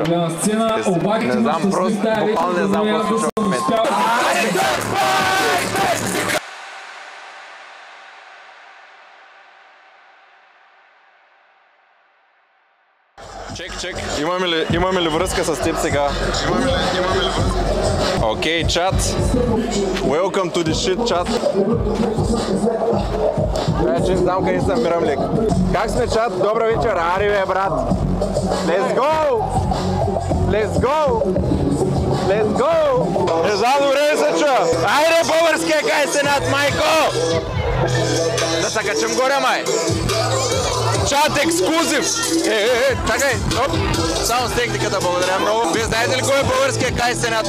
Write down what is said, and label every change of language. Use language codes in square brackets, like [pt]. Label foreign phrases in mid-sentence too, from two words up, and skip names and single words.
[bg] Не знам, просто буквално не знам какво слушам в момента. Чек. Имаме ли връзка с теб сега? Имаме ли връзка? [en] Okay, chat. Welcome to the shit, [bg] чат. Че не знам къде съм Мирамлик. Как сме, чат? Добра вечер. Ари, бе, брат. [en] Let's go! [bg] Не знам, добре ли се чуя? Айде, българския кай сенат, майко! Да се качим горе, май. [en] Chat exclusive! [bg] Чакай, оп! Само с техниката, благодаря много. Вие знаете ли кой е българския кай сенат?